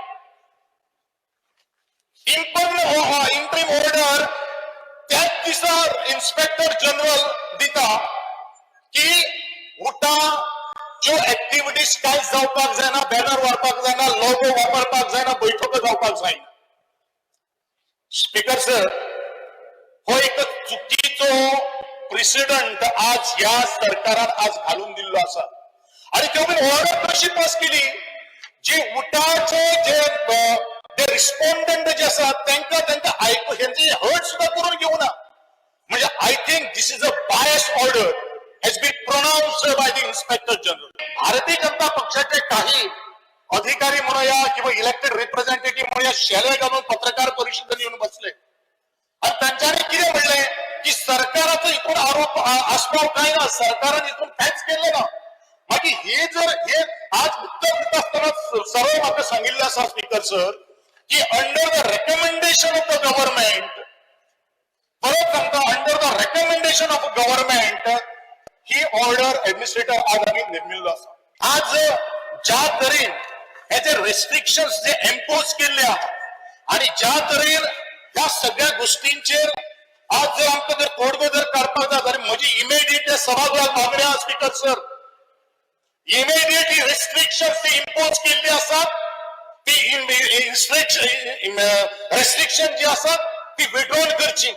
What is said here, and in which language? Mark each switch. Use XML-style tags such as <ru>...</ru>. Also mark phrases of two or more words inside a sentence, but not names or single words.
<en>interim order</en> <kok>त्याच दिसा इन्स्पेक्टर जनरल दिता की उटा ज्यो ऍक्टिव्हिटीज काय जावपाक जायना, बॅनर वापरपाक जायना, लोगो वापरपाक जायना, बैठको जावपाक जायना.</kok> <en>speaker sir,</en> <kok>हो एक चुकीचो प्रेसिडेंट आज ह्या सरकारान आज घालून दिल्लो आसा.</kok> <mr>आणि तेवढी ऑर्डर कशी पास केली जी उटाचे जे रिस्पॉन्डंट जे आसात त्यांना ऐकू यांची हर्ट सुद्धा करून घेऊना.</mr> <en>म्हणजे I think this is a bias order has been pronounced by the inspector general.</en> <mr>भारतीय जनता पक्षाचे काही अधिकारी म्हणूया किंवा</mr> <en>elected representative</en> <mr>म्हणूया शेले घालून पत्रकार परिषदेत येऊन बसले आणि त्यांच्यानी किती म्हणले की सरकाराचा इथून आरोप आस्पाव काय ना, सरकाराने इथून काहीच केलं ना.</mr> <kok>बाकी हे आज उत्तर देत असताना सर्व म्हाका सांगितलं असा</kok> <en>speaker sir</en> <kok>की</kok> <en>under the recommendation of the government,</en> <kok>परत सांगता</kok> <en>under the recommendation of government</en> <kok>ही</kok> <en>order administrator</en> <kok>आज आम्ही निर्मिल्लो असा. आज ज्या तरेन हे जे रेस्ट्रिक्शन्स जे इम्पोज केल्ले आहात आणि ज्या तरेन ह्या सगळ्या गोष्टींचेर आज जर आमकां जर तोडगो जर काडपाक जाय जाल्यार म्हजी इमिडिएट सभागृहाक मागणी आसा</kok> <en>speaker sir, immediate restrictions</en> <kok>जी इम्पोज केल्ली आसात ती रेस्ट्रिक्शन जी आसात ती विड्रॉल करची.</kok>